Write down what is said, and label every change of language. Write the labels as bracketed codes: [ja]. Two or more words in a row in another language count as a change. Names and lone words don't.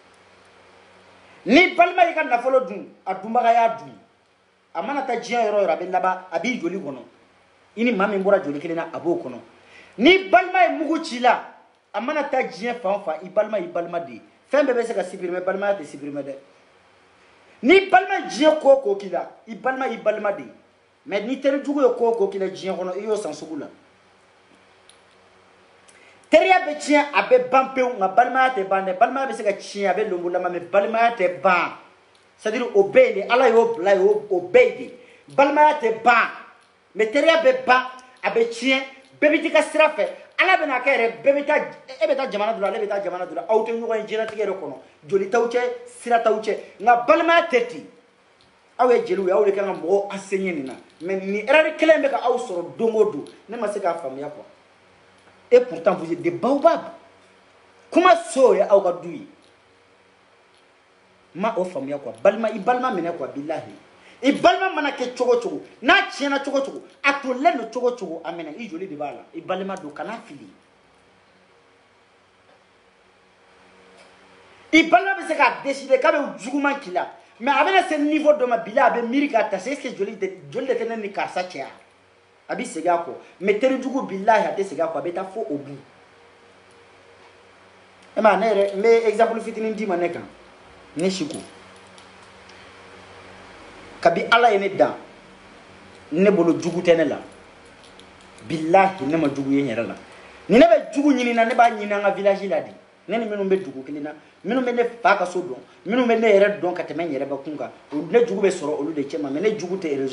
[bm] ni balima y'i ka nafolo dun a dunbaga y'a dun a mana taa diɲɛ yɔrɔ o yɔrɔ a bɛ laban a b'i joli kɔnɔ i ni maa min bɔra joli kelen na a b'o kɔnɔ ni balima ye mugu ci la a mana taa diɲɛ fan o fan i balima de ye fɛn bɛɛ bɛ se ka supprimer balimaya tɛ supprimer dɛ ni balima diɲɛ ko o ko k'i la i balima de ye mais ni teri jugu ye ko o ko k'i la diɲɛ kɔnɔ i y'o san sugu la teriya bɛ tiɲɛ a bɛ ban pewu nka balimaya tɛ ban dɛ balimaya bɛ se ka tiɲɛ a bɛ lonbolama mais balimaya tɛ ban [fr] c'est à dire [bm] o bɛɛ ye de ala y'o bila ye o bɛɛ ye de balimaya tɛ ban mais teriya bɛ ban a bɛ tiɲɛ bɛɛ bɛ t'i ka sira fɛ ala bɛna kɛ yɛrɛ bɛɛ bɛ taa e bɛ taa jamana dɔ la ale bɛ taa jamana dɔ la aw tɛ ɲɔgɔn ye diɲɛlatigɛ yɛrɛ kɔnɔ joli t'aw cɛ sira t'aw cɛ nka balimaya tɛ ten aw ye jeliw ye aw de kan ka mɔgɔw enseigner nin na mais nin erreur kelen bɛ ka aw sɔrɔ don o don ne ma se k'a faamuya quoi [fr] et pourtant vous êtes des baobabs [bm] kuma so ye aw ka du ye ma o faamuya quoi balima i balima minɛ quoi billahi i balima mana kɛ cogo cogo n'a tiɲɛna cogo cogo a tolen don cogo cogo a minɛ i joli de b'a la i balima don kana fili i balima bɛ se k'a décider k'a bɛ juguman k'i la mais a bɛna se niveau dɔ ma bila a bɛ miiri k'a ta se [fr] est ce que [bm] joli de tɛ ne ni karisa cɛ a bɛ segin a kɔ mais terijugu billahi a tɛ segin a kɔ a bɛ taa fo o bu e ma ne yɛrɛ n bɛ exemple fitinin d'i ma ne kan ne Siku kabi ala ye ne dan ne bolo jugu tɛ ne la billahi ne ma jugu ye n yɛrɛ la ni ne bɛ jugu ɲini na ne b'a ɲini an ka village la de ne ni minnu bɛ dugu kelen na minnu bɛ ne fa ka so dɔn minnu bɛ ne yɛrɛ dɔn ka tɛmɛ n yɛrɛ bakun kan ne jugu bɛ sɔrɔ olu de cɛ ma mais ne jugu tɛ réseaux